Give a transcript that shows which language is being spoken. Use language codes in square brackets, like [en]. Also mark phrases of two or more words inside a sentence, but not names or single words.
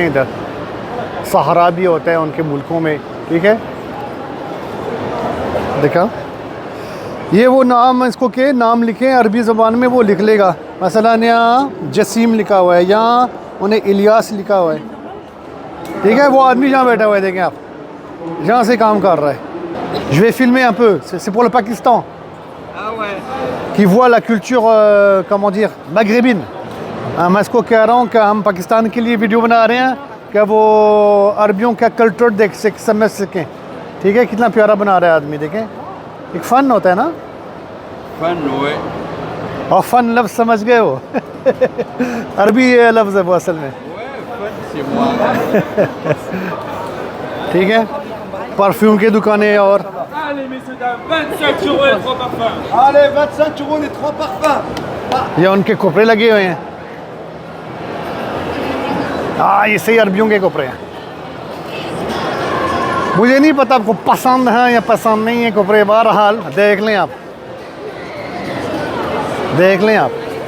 [ur] ادھر صحرا بھی ہوتا ہے ان کے ملکوں میں, ٹھیک ہے. دیکھا یہ وہ نام اس کو کہ نام لکھیں عربی زبان میں وہ لکھ لے گا. مثلا یہاں جسیم لکھا ہوا ہے, یہاں انہیں الیاس لکھا ہوا ہے. ٹھیک ہے, وہ آدمی جہاں بیٹھا ہوا ہے دیکھیں آپ, جہاں سے کام کر رہا ہے. [fr] Je vais filmer un peu, c'est pour le Pakistan. Ah ouais. Qui voit la culture, comment dire, maghrébine. [ur] میں اس کو کہہ رہا ہوں کہ ہم پاکستان کے لیے ویڈیو بنا رہے ہیں کہ وہ عربیوں کا کلچر دیکھ سمجھ سکیں. ٹھیک ہے, کتنا پیارا بنا رہا ہے آدمی, دیکھیں. ایک فن ہوتا ہے نا, [fr] Fan, ouais. [ur] اور فن لفظ سمجھ گئے وہ. عربی لفظ ہے وہ اصل میں. [fr] Ouais, fan, c'est moi. [ur] ٹھیک ہے, پرفیوم کی دکانیں اور [fr] Allez, messieurs, dames, 25 euros et 3 parfums. Allez, 25 euros les 3 parfums. [ur] یہ ان کے کپڑے لگے ہوئے ہیں. ہاں, یہ صحیح عربیوں کے کپڑے ہیں. مجھے نہیں پتا آپ کو پسند ہیں یا پسند نہیں ہیں کپڑے, بہرحال دیکھ لیں آپ, دیکھ لیں آپ.